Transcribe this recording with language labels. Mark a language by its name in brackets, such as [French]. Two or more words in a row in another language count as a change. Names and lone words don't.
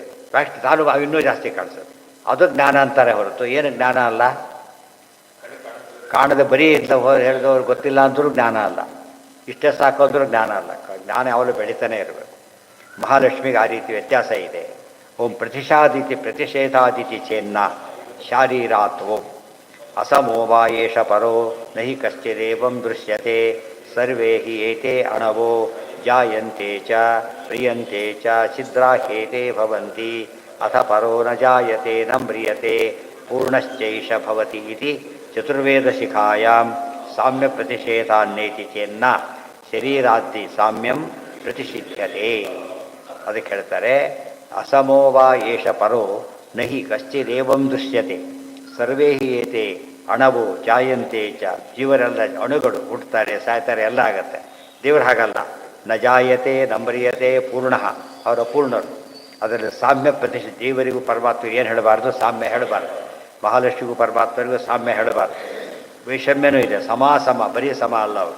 [Kannada] ಫಾಸ್ಟ್ ತಾನು ಇನ್ನೂ ಜಾಸ್ತಿ ಕಾಣಿಸುತ್ತೆ. ಅದು ಜ್ಞಾನ ಅಂತಾರೆ ಹೊರತು ಏನು ಜ್ಞಾನ ಅಲ್ಲ. ಕಾಣದೆ ಬರೀ ಅಂತ ಹೇಳಿದವ್ರು ಗೊತ್ತಿಲ್ಲ ಅಂದರೂ ಜ್ಞಾನ ಅಲ್ಲ, ಇಷ್ಟೇ ಸಾಕೋದ್ರೂ ಜ್ಞಾನ ಅಲ್ಲ. ಜ್ಞಾನ ಯಾವಾಗಲೂ ಬೆಳೀತಾನೆ ಇರಬೇಕು. ಮಹಾಲಕ್ಷ್ಮಿಗೆ ಆ ರೀತಿ ವ್ಯತ್ಯಾಸ ಇದೆ. [Sanskrit] ಓಂ ಪ್ರತಿಷೇಧಾದಿತಿ ಚೇನ್ನ ಶಾರೀರಾತ್ ಓಂ ಅಸಮೋವಾ ಏಷ ಪರೋ ನಹಿ ಕಶ್ಚಿದೇವಂ ದೃಶ್ಯತೆ ಸರ್ವೇ ಹಿ ಏತೆ ಅಣವೋ ಜಾಯಂತೆ ಚ ಪ್ರಿಯಂತೆ ಚ ಛಿದ್ರಾಹ್ಯೇತೆ ಭವಂತಿ ಅಥ ಪರೋ ನ ಜಾಯತೆ ನ ಮ್ರಿಯತೆ ಪೂರ್ಣಶ್ಚೈಷ ಭವತಿ ಇತಿ ಚತುರ್ವೇದಶಿಖಾಯಾಂ ಸಾಮ್ಯ ಪ್ರತಿಷೇಧಾನ್ನೇತಿ ಚೇನ್ನ ಶರೀರಾದಿ ಸಾಮ್ಯಂ ಪ್ರತಿಷಿಧ್ಯತೆ. [Kannada] ಅದಕ್ಕೆ ಹೇಳ್ತಾರೆ, [Sanskrit] ಅಸಮೋವಾ ಏಷ ಪರೋ ನಹಿ ಕಶ್ಚಿದೇವಂ ದೃಶ್ಯತೆ ಸರ್ವೇ ಹಿ ಏತೆ ಅಣವು ಜಾಯಂತೆ ಚ. [Kannada] ಜೀವರೆಲ್ಲ ಅಣುಗಳು ಹುಟ್ಟುತ್ತಾರೆ, ಸಾಯ್ತಾರೆ, ಎಲ್ಲ ಆಗತ್ತೆ. ದೇವರು ಹಾಗಲ್ಲ. [Sanskrit] ನ ಜಾಯತೆ ನಮ್ರಿಯತೆ ಪೂರ್ಣ, [Kannada] ಅವರ ಪೂರ್ಣರು. ಅದರಲ್ಲಿ ಸಾಮ್ಯ ಪ್ರತಿಷ್ಠೆ. ಜೀವರಿಗೂ ಪರಮಾತ್ಮರಿಗೂ ಏನು ಹೇಳಬಾರ್ದು? ಸಾಮ್ಯ ಹೇಳಬಾರ್ದು. ಮಹಾಲಕ್ಷ್ಮಿಗೂ ಪರಮಾತ್ಮರಿಗೂ ಸಾಮ್ಯ ಹೇಳಬಾರ್ದು. ವೈಷಮ್ಯನೂ ಇದೆ, ಸಮ ಬರೀ ಸಮ ಅಲ್ಲ ಅವರು.